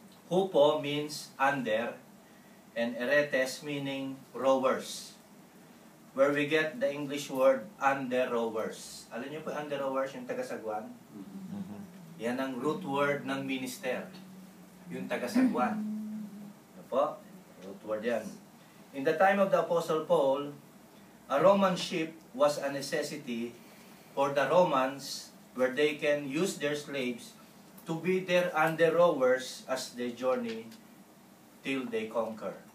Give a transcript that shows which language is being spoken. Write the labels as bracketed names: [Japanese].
[English] Hupo means under, and eretes meaning rowers. Where we get the English word under rowers. [Filipino] Alam niyo po under rowers, yung taga-sagwan? Yan ang root word ng minister. Yung taga-sagwan. Ano po? Root word yan. [English] In the time of the Apostle Paul, a Roman ship was a necessity for the Romans where they can use their slaves to be their under rowers as they journey till they conquer.